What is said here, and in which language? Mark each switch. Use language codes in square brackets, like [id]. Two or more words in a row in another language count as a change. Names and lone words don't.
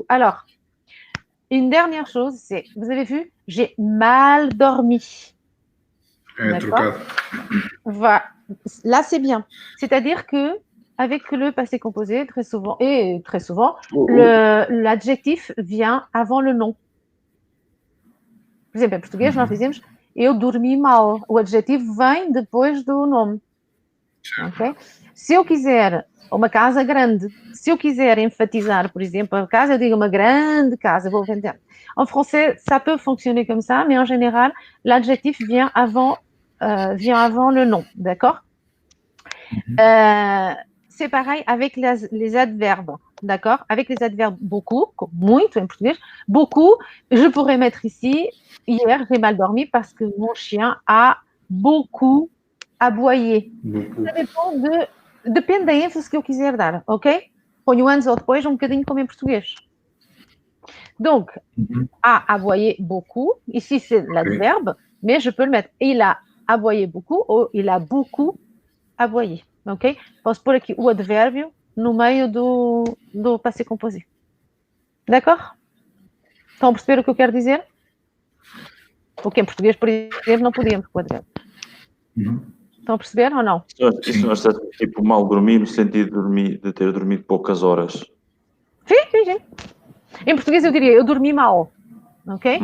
[fr] Alors, une dernière chose, c'est, vous avez vu, j'ai mal dormi. [pt] Trocado. [fr] Voilà. Là, c'est bien. C'est-à-dire que avec le passé composé, très souvent, l'adjectif vient avant le nom. [pt] Por exemplo, em português nós dizemos eu dormi mal. O adjetivo vem depois do nome. Okay? Se eu quiser uma casa grande, se eu quiser enfatizar, por exemplo, a casa, eu digo uma grande casa, vou vender. [fr] En français, ça peut fonctionner comme ça, mais en général, l'adjectif vient avant le nom, d'accord? C'est pareil avec les adverbes, d'accord? Avec les adverbes beaucoup, [pt] muito em português, [fr] beaucoup, je pourrais mettre ici, hier, j'ai mal dormi parce que mon chien a beaucoup aboyé. [pt] Ça depende depende da ênfase que eu quiser dar, ok? Ponho antes ou depois, um bocadinho como em português. [fr] Donc, a aboyé beaucoup, ici c'est l'adverbe, mais je peux le mettre. Il a aboyé beaucoup ou il a beaucoup aboyé, ok? [pt] Posso pôr aqui o advérbio no meio do [fr] passé composé. D'accord? [pt] Estão a perceber o que eu quero dizer? Porque em português, por exemplo, não podíamos com o advérbio. Estão a perceber ou não? Isso não está tipo mal dormir, no sentido de ter dormido poucas horas. Sim. Em português eu diria, eu dormi mal, ok?